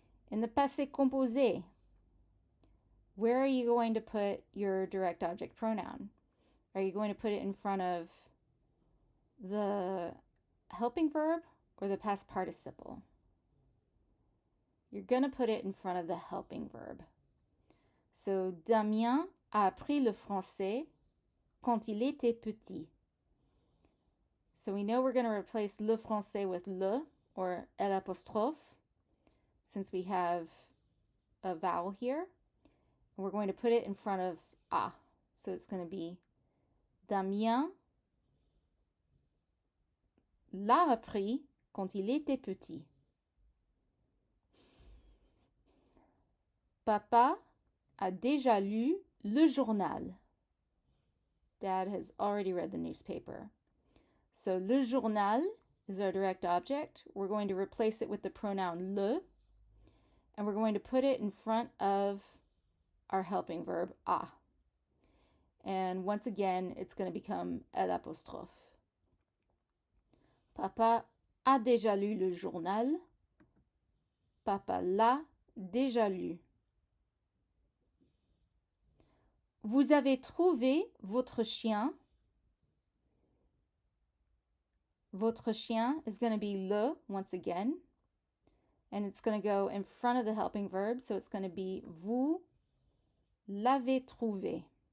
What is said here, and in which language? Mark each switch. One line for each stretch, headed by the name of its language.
English: In the passé composé, where are you going to put your direct object pronoun? Are you going to put it in front of the helping verb or the past participle? You're going to put it in front of the helping verb.
French: So, Damien a appris le français quand il était petit.
English: So we know we're going to replace
French: le français
English: with le or l'apostrophe since we have a vowel here. And we're going to put it in front of a. So it's going to be
French: Damien l'a appris quand il était petit. Papa a déjà lu le journal.
English: Dad has already read the newspaper. So
French: le journal
English: is our direct object. We're going to replace it with the pronoun le, and we're going to put it in front of our helping verb a. And once again, it's going to become l'apostrophe.
French: Papa a déjà lu le journal. Papa l'a déjà lu. Vous avez trouvé votre chien. Votre chien
English: is going to be le once again. And it's going to go in front of the helping verb. So it's going to be
French: vous l'avez trouvé.